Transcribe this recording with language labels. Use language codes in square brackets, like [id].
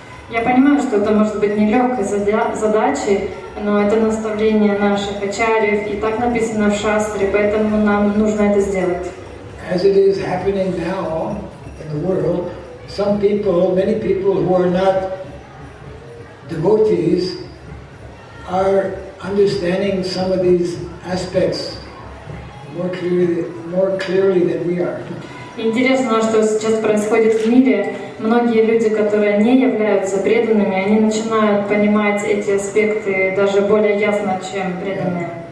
[ru] Я понимаю, что это может быть нелегкой задачей, но это наставление наших ачарьев, и так написано в шастре, поэтому нам нужно это сделать. [en] As it is happening now in the world, some people, many people who are not devotees are understanding some of these aspects more clearly than we are. [ru] Интересно, что сейчас происходит в мире. Многие люди, которые не являются преданными, они начинают понимать эти аспекты даже более ясно, чем преданные.